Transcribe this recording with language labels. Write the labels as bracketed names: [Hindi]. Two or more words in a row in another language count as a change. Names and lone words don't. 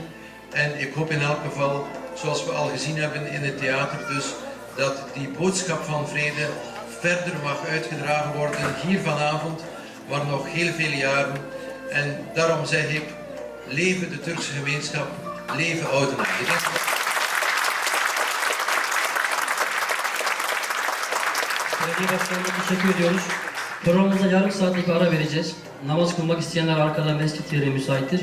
[Dutch] En ik hoop in elk geval, zoals we al gezien hebben in het theater dus, dat die boodschap van vrede verder mag uitgedragen worden hier vanavond, maar nog heel veel jaren. En daarom zeg ik, leven de Turkse gemeenschap, leven Oudenaarde. [Turkish] Belediye başkanına teşekkür ediyoruz. Programımıza yarım saatlik bir ara vereceğiz. Namaz kılmak isteyenler arkada mescit yeri müsaittir.